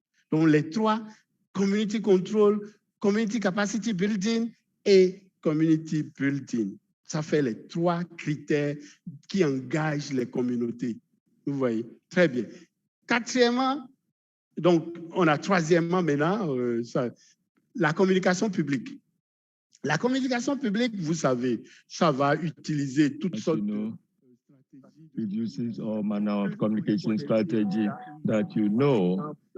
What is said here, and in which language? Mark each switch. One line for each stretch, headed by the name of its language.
French: Donc les trois,
English: community control, community capacity building et community building.
French: Ça fait les trois critères qui engagent les communautés. Vous voyez, très bien. Quatrièmement, donc on a troisièmement maintenant, la communication publique. La communication publique, vous savez, ça va utiliser toutes sortes de...
English: It uses all manner of communication strategy that you know.